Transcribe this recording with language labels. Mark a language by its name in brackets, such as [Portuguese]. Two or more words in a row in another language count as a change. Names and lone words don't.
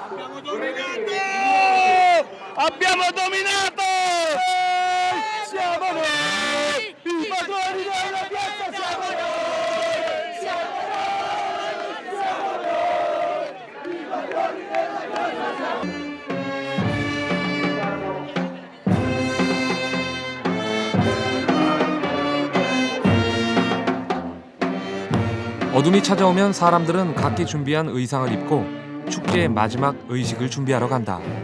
[Italian] Abbiamo dominato! Siamo noi! I padroni della piazza siamo noi! Siamo noi! Siamo noi! I padroni della piazza siamo noi! [Korean] 어둠이 찾아오면 사람들은 각기 준비한 의상을 입고 축제의 마지막 의식을 준비하러 간다.